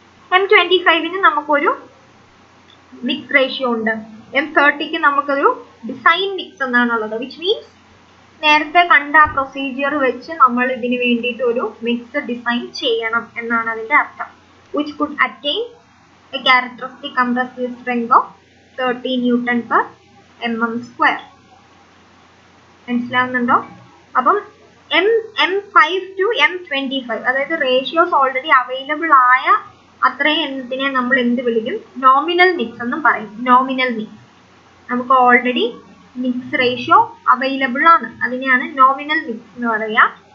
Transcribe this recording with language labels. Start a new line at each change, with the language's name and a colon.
Malayalam: M25-ന് നമുക്കൊരു mix ratio ഉണ്ട്, M30-ക്ക് നമുക്കൊരു ഡിസൈൻ മിക്സ് എന്നാണുള്ളത്.
English: which means
Malayalam: നേരത്തെ കണ്ട ആ പ്രൊസീജിയർ വെച്ച് നമ്മൾ ഇതിന് വേണ്ടിയിട്ട് ഒരു മിക്സ് ഡിസൈൻ ചെയ്യണം എന്നാണ് അതിന്റെ അർത്ഥം.
English: which could attain a characteristic compressive strength of 30 Newton/mm².
Malayalam: മനസ്സിലാവുന്നുണ്ടോ? അപ്പം M5 to M25, അതായത് റേഷ്യോസ് ഓൾറെഡി അവൈലബിൾ ആയ അത്രയും എണ്ണത്തിനെ നമ്മൾ എന്ത് വിളിക്കും, നോമിനൽ മിക്സ് എന്നും പറയും. നോമിനൽ മിക്സ്, നമുക്ക് ഓൾറെഡി മിക്സ് റേഷ്യോ അവൈലബിൾ ആണ്, അതിനെയാണ് നോമിനൽ മിക്സ് എന്ന് പറയുക.